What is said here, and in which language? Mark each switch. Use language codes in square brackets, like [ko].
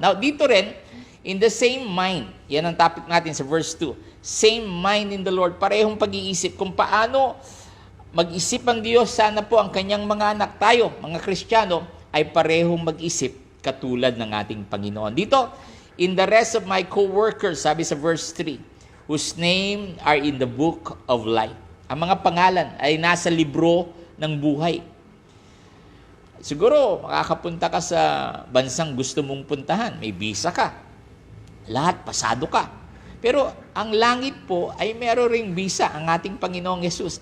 [tl] Now, dito rin, [en] in the same mind, [tl] yan ang topic natin sa verse 2. [en] Same mind in the Lord. [tl] Parehong pag-iisip kung paano mag-isip ang Diyos. Sana po ang kanyang mga anak, tayo, mga Kristiyano, ay parehong mag-isip katulad ng ating Panginoon. [en] Dito, in the rest of my co-workers, [tl] sabi sa verse 3, [en] whose name are in the book of life. [tl] Ang mga pangalan ay nasa libro ng buhay. Siguro, makakapunta ka sa bansang gusto mong puntahan. May visa ka. Lahat, pasado ka. Pero ang langit po ay meron ring bisa ang ating Panginoong Yesus.